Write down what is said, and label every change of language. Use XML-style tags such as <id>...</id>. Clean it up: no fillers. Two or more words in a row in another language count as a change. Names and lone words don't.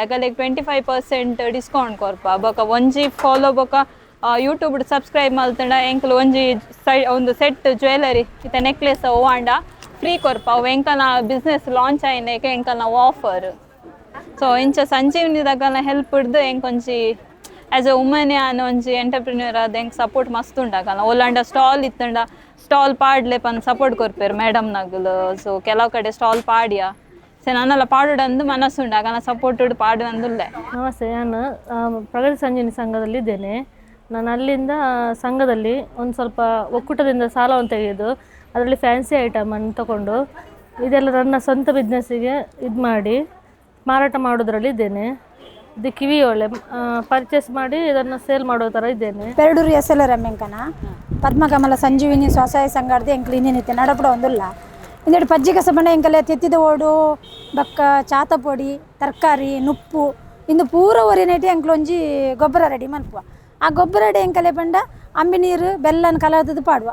<tcy>ಆಗಲಿಗೆ 25% ಡಿಸ್ಕೌಂಟ್ ಕೊರ್ಪ. ಬೊಕ್ಕ ಒಂಜಿ ಫಾಲೋ ಬೊಕ್ಕ ಯೂಟ್ಯೂಬ್ ಸಬ್ಸ್ಕ್ರೈಬ್ ಮಲ್ತಂಡ ಎಂಕಲ್ ಒಂದು</tcy> <en>set jewellery</en> <tcy>ಇತ್ತೆ ನೆಕ್ಲೆಸ್ ಓವಾಂಡ ಫ್ರೀ ಕೊರ್ಪ. ಅವು ಎಂಕಲ್ನ</tcy> <en>business launch</en> <tcy>ಆಯ್ನೇಕೆ ಎಂಕಲ್ ನಾವು ಆಫರ್. ಸೊ ಇಂಚ ಸಂಜೀವನಿದಾಗಲ್ಲ ಹೆಲ್ಪ್ ಹಿಡ್ದು ಎಂಕೊಂಜಿ</tcy> <en>as a woman</en> <tcy>ಅನ್ನೋ ಒಂಜಿ ಎಂಟರ್ಪ್ರಿನ್ಯೂರ್ ಆದ ಹೆಂಗೆ ಸಪೋರ್ಟ್ ಮಸ್ತ್ ಉಂಡಾಗಲ್ಲ. ಒಲ್ಲಾಂಡ ಸ್ಟಾಲ್ ಇತ್ತಂಡ ಸ್ಟಾಲ್ ಪಾಡ್ಲೆ ಪನ್ ಸಪೋರ್ಟ್ ಕೊರ್ಪೇರು ಮೇಡಮ್ ನಗಲು. ಸೊ ಕೆಲವು ಕಡೆ ಸ್ಟಾಲ್ ಪಾಡ್ಯ ಸೊ ನನ್ನೆಲ್ಲ ಪಾಡುಡಂದು ಮನಸ್ಸುಂಡಾಗಲ್ಲ ಸಪೋರ್ಟ್ ಪಾಡು ಅಂದುಲ್ಲೆ.</tcy> <kn>ನಮಸ್ತೆ, ನಾನು ಪ್ರಗತಿ ಸಂಜೀವಿನಿ ಸಂಘದಲ್ಲಿ ಇದ್ದೇನೆ. ನಾನು ಅಲ್ಲಿಂದ ಸಂಘದಲ್ಲಿ ಒಂದು ಸ್ವಲ್ಪ ಒಕ್ಕೂಟದಿಂದ ಸಾಲವನ್ನು ತೆಗೆದು ಅದರಲ್ಲಿ ಫ್ಯಾನ್ಸಿ ಐಟಮನ್ನು ತಗೊಂಡು ಇದೆಲ್ಲ ನನ್ನ ಸ್ವಂತ ಬಿಸ್ನೆಸ್ಸಿಗೆ ಇದು ಮಾಡಿ ಮಾರಾಟ ಮಾಡೋದ್ರಲ್ಲಿ ಇದ್ದೇನೆ. ಇದು ಕಿವಿ ಒಳ್ಳೆ ಪರ್ಚೇಸ್ ಮಾಡಿ ಇದನ್ನು ಸೇಲ್ ಮಾಡೋ ಥರ ಇದ್ದೇನೆ.</kn> <tcy>ಪೆರಡೂರು ಎಸ್ಎಲ್ ರಮ್ಯಂಕನ ಪದ್ಮಕಮಲ ಸಂಜೀವಿನಿ ಸ್ವಸಹಾಯ ಸಂಘದ ಎಂಕ್ಲು ಇನ್ನೇನಿತ್ತೆ ನಡಪಡ ಒಂದಿಲ್ಲ. ಇಂದೆಡು ಪಜ್ಜಿ ಕಸಬಣ್ಣ ಎಂಕಲೆ ತೆತ್ತಿದ ಓಡು ಬಕ್ಕ ಚಾತ ಪೊಡಿ ತರಕಾರಿ ನುಪ್ಪು ಇಂದು ಪೂರ ಒರಿನೇಟಿ ಎಂಕ್ಲು ಒಂಜಿ ಗೊಬ್ಬರ ರೆಡಿ ಮಲ್ಪುವ. ಆ ಗೊಬ್ಬರ ರೆಡಿ ಎಂಕಲೆ ಪಂಡ ಅಂಬಿ ನೀರು ಬೆಲ್ಲನ ಕಲರ್ದದ್ದು ಪಾಡುವ.</tcy>